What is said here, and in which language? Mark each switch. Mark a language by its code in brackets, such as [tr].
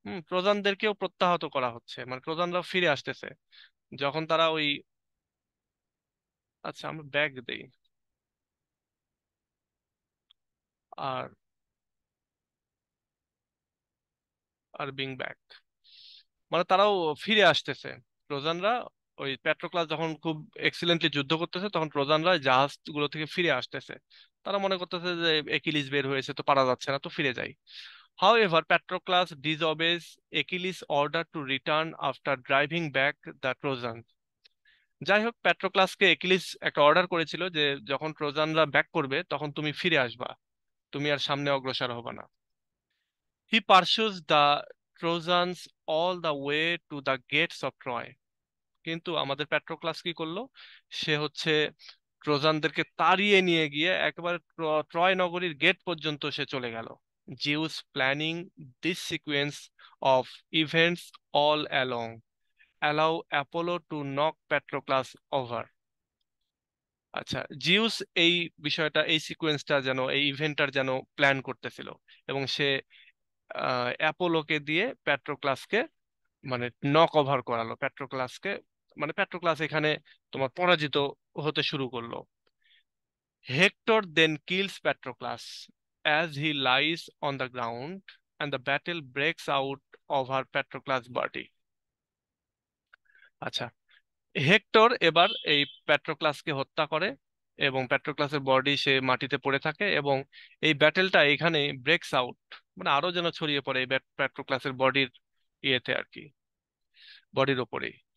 [bn] ট্রোজানদেরকেও প্রত্যাহত করা হচ্ছে, মানে ট্রোজানরা ফিরে আসতেছে যখন তারা ওই, আচ্ছা আমরা ব্যাগ দেই, আর আর বিং ব্যাক, মানে তারাও ফিরে আসতেছে, ট্রোজানরা। ওই পেট্রোক্লাস যখন খুব এক্সিলেন্টলি যুদ্ধ করতেছে, তখন ট্রোজানরা জাহাজগুলো থেকে ফিরে আসতেছে। তারা মনে করতেছে যে একিলিস বের হয়েছে, তো পারা যাচ্ছে না, তো ফিরে যাই। [en] However, Patroclus disobeys Achilles' order to return after driving back the Trojans. [bn] যাই হোক, প্যাট্রোক্লাসকে একিলিস একটা অর্ডার করেছিল যে যখন ট্রোজানরা ব্যাক করবে তখন তুমি ফিরে আসবা, তুমি আর সামনে অগ্রসর হবা না। [en] He pursues the Trojans all the way to the gates of Troy. [bn] কিন্তু আমাদের প্যাট্রোক্লাস কি করলো? সে হচ্ছে ট্রোজানদেরকে তাড়িয়ে নিয়ে গিয়ে একেবারে ট্রয় নগরীর গেট পর্যন্ত সে চলে গেল। [en] Zeus planning this sequence of events all along allow Apollo to knock Patroclus over. [bn] আচ্ছা, জিউস এই বিষয়টা, এই সিকোয়েন্সটা যেন, এই ইভেন্টটার যেন প্ল্যান করতেছিল, এবং সে অ্যাপোলোকে দিয়ে প্যাট্রোক্লাসকে মানে নক ওভার করালো প্যাট্রোক্লাসকে, মানে প্যাট্রোক্লাস এখানে তোমার পরাজিত হতে শুরু করলো। [en] Hector then kills Patroclus as he lies on the ground and the battle breaks out over Patroclus' body. [bn] আচ্ছা, হেক্টর এবার এই প্যাট্রোক্লাসকে হত্যা করে, এবং প্যাট্রোক্লাসের বডি সে মাটিতে পড়ে থাকে, এবং এই ব্যাটেলটা এখানে [en] breaks out, [bn] মানে আরো যেন ছড়িয়ে পড়ে এই প্যাট্রোক্লাসের বডির ইয়েতে আর কি, বডির ওপরে।